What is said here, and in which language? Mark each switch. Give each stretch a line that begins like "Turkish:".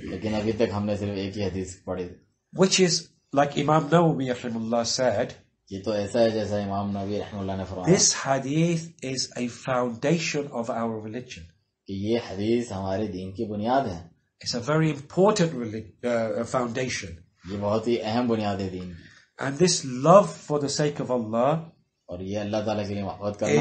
Urdu: لیکن ابھی تک ہم نے صرف ایک ہی حدیث پڑھی.
English: Which is, like Imam Nawawi rahimahullah said,
Urdu: یہ تو ایسا ہے جیسا امام نووی رحمہ اللہ نے فرمایا.
English: this hadith is a foundation of our religion.
Urdu: کہ یہ حدیث ہمارے دین کی بنیاد ہے.
English: It's a very important foundation.
Urdu: یہ بہت ہی اہم بنیاد ہے دین کی.
English: And this love for the sake of Allah
Urdu: اور یہ اللہ تعالیٰ کے لیے محبت کرنا